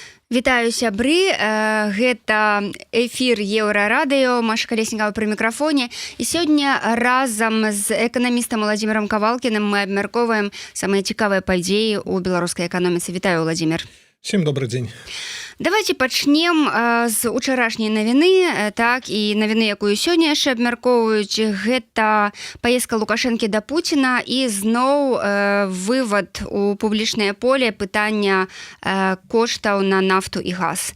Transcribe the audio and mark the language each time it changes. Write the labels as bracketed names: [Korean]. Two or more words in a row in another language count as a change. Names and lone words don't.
[Belarusian] Вітаю сябры, гэта эфір Еўрарадыё, Маша Калеснікава пры мікрафоне. І сёння разам з эканамістам Владзімірам Кавалкіным мы абмяркоўваем самыя цікавыя падзеі ў беларускай эканоміцы. Вітаю, Владзімір. [Russian] Всем добрый день. [Belarusian] Давайте пачнем з учарашняй навіны, так, і навіны, якую сёння яшчэ абмяркоўваюць. Гэта паездка Лукашэнкі да Пуціна і зноў вывад у публічнае поле пытання коштаў на нафту і газ.